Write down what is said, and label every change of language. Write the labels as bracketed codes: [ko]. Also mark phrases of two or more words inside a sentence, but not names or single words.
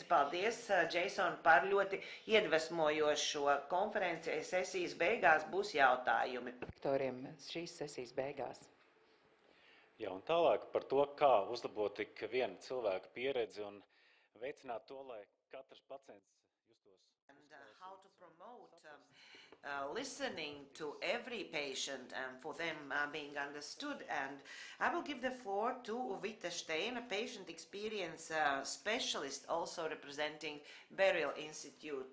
[lv] Paldies, Jason, par ļoti iedvesmojošo konferenci. Sesijas beigās būs jautājumi. Lektoriem šīs sesijas beigās. Jā, un tālāk par to, kā uzlabot tik viena cilvēka pieredzi un veicināt to, lai katrs pacients justos. [en] And how to promote listening to every patient and for them being understood. And I will give the floor to Uvita Stein, a patient experience specialist, also representing Burial Institute.